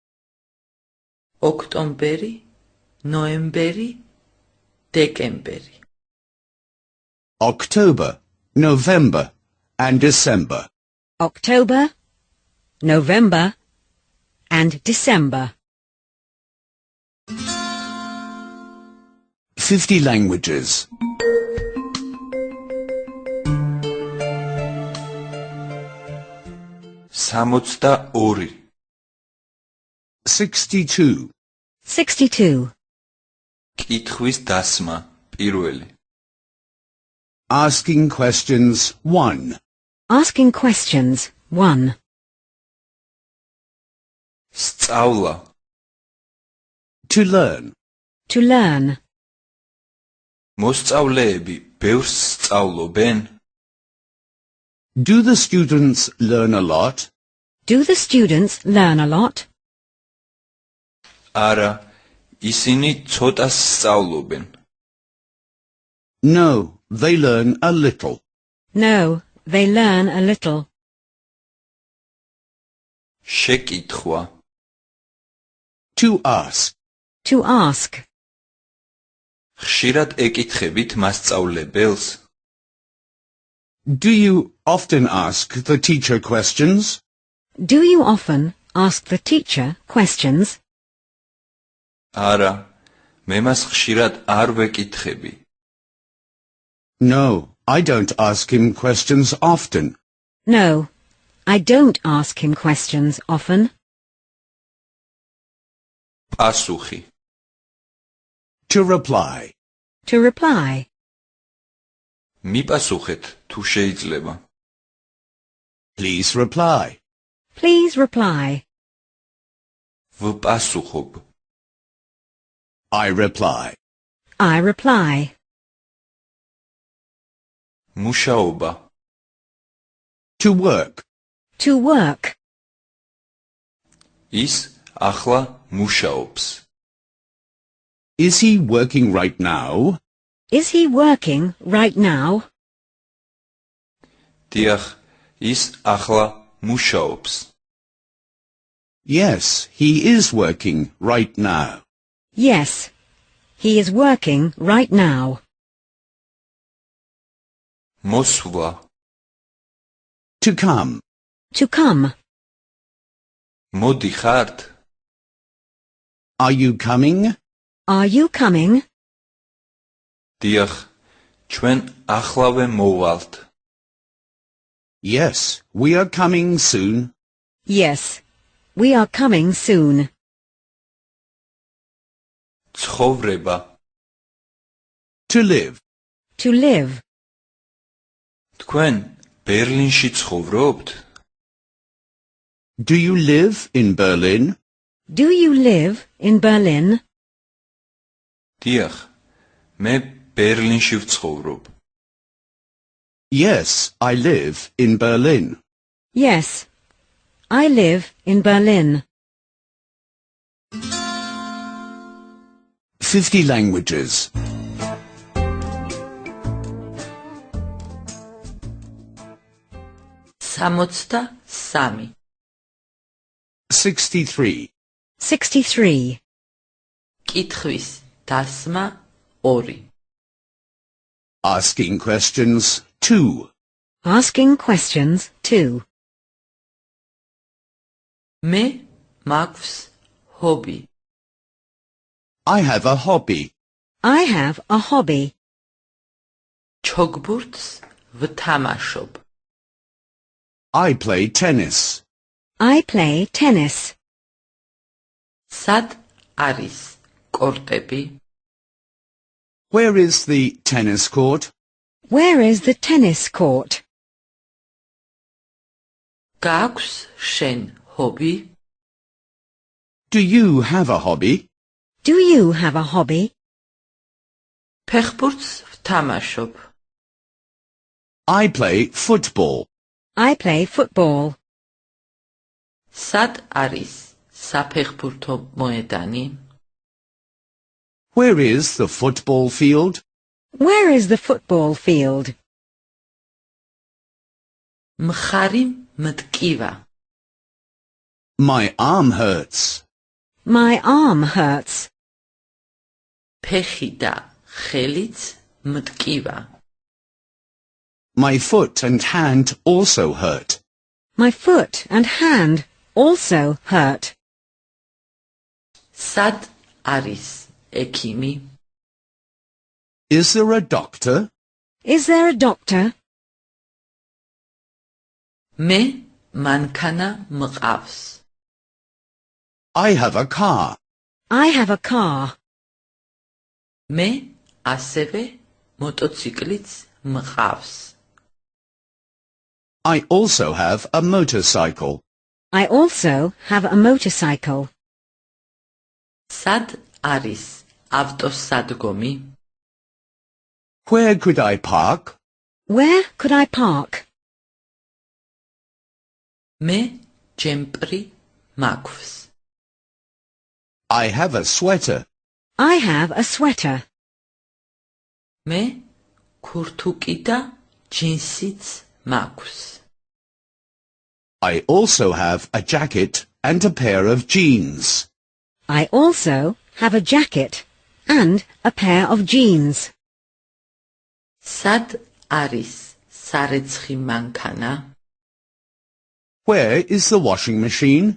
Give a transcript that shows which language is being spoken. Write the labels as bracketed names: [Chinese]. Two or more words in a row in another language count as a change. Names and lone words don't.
[Georgian] ოქტომბერი, ნოემბერი, დეკემბერი. [English] October, November, and December. October, November, and December. 50 languages. 62 62. 62. [Georgian] კითხვის დასმა პირველი [English] Asking questions 1. Asking questions 1. [Georgian] სწავლა. [English] To learn. To learn. [Georgian] მოსწავლეები ბევრს სწავლობენ? [English] Do the students learn a lot? Do the students learn a lot? [Georgian] არა, ისინი ცოტას სწავლობენ. [English] No, they learn a little. No, they learn a little. [Georgian] შეკითხვა. [English] To ask. To ask. [Georgian] ხშირად ეკითხებით მასწავლებელს? [English] Do you often ask the teacher questions? Do you often ask the teacher questions? [Georgian] არა, მე მას ხშირად არ ვეკითხები. [English] No, I don't ask him questions often. No, I don't ask him questions often. [Georgian] პასუხი. [English] To reply. To reply. [Georgian] მიპასუხეთ თუ შეიძლება. [English] Please reply. Please reply. [Georgian] ვპასუხობ. [English] I reply. I reply. [Georgian] მუშაობა. [English] To work. To work. [Georgian] ის ახლა მუშაობს. [English] Is he working right now? Is he working right now? [Georgian] დიახ, ის ახლა მუშაობს. [English] Yes, he is working right now. Yes, he is working right now. [Georgian] მოსვლა. [English] To come. To come. [Georgian] მოდიხართ? [English] Are you coming? Are you coming? [Georgian] დიახ, ჩვენ ახლავე მოვალთ. [English] Yes, we are coming soon. Yes, we are coming soon. [Georgian] ცხოვრება. [English] To live. To live. [Georgian] თქვენ ბერლინში ცხოვრობთ? [English] Do you live in Berlin? Do you live in Berlin? [Georgian] დიახ, მე ბერლინში ვცხოვრობ. [English] Yes, I live in Berlin. Yes, I live in Berlin. 50 languages. 63. 63. 63. [Georgian] კითხვის დასმა 2. [English] Asking questions 2. Asking questions 2. [Georgian] მე მაქვს ჰობი. [English] I have a hobby. I have a hobby. [Georgian] ჩოგბურთს ვთამაშობ. [English] I play tennis. I play tennis. [Georgian] სად არის კორტები? [English] Where is the tennis court? Where is the tennis court? [Georgian] გაქვს შენ ჰობი? [English] Do you have a hobby? Do you have a hobby? [Georgian] ფეხბურთს ვთამაშობ. [English] I play football. I play football. [Georgian] სად არის საფეხბურთო მოედანი? [English] Where is the football field? Where is the football field? [Georgian] მხარი მტკივა. [English] My arm hurts. My arm hurts. [Georgian] ფეხი და ხელიც მტკივა. [English] My foot and hand also hurt. My foot and hand also hurt. [Georgian] სად არის ექიმი? [English] Is there a doctor? Is there a doctor? [Georgian] მე მანქანა მყავს. [English] I have a car. I have a car. [Georgian] მე ასევე მოტოციკლიც მყავს. [English] I also have a motorcycle. I also have a motorcycle. [Georgian] სად არის ავტოსადგომი? [English] Where could I park? Where could I park? [Georgian] მე ჯემპრი მაქვს. [English] I have a sweater. I have a sweater. [Georgian] მე ქურთუკი და ჯინსიც მაქვს. [English] I also have a jacket and a pair of jeans. I also have a jacket and a pair of jeans. [Georgian] სად არის სარეცხი მანქანა? [English] Where is the washing machine?